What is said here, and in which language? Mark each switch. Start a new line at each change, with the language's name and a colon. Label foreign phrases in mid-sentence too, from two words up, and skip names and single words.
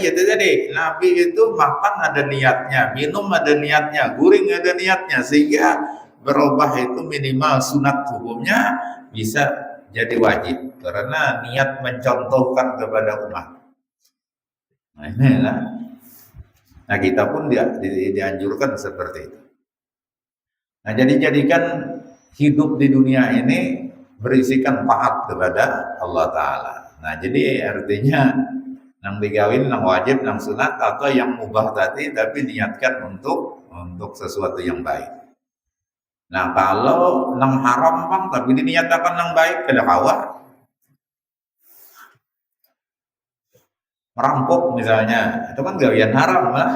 Indonesian: Ya tadi Nabi itu makan ada niatnya, minum ada niatnya, guring ada niatnya, sehingga berubah itu minimal sunat hukumnya bisa jadi wajib karena niat mencontohkan kepada umat. Nah, inilah. Nah, kita pun dianjurkan seperti itu. Nah, jadikan hidup di dunia ini berisikan taat kepada Allah Ta'ala. Nah, jadi artinya nang digawin, nang wajib, nang sunat atau yang mubah tadi, tapi niatkan untuk sesuatu yang baik. Nah, kalau nang haram bang, tapi diniatkan nang baik, kada kawa. Merampok misalnya, itu kan gawian haram lah.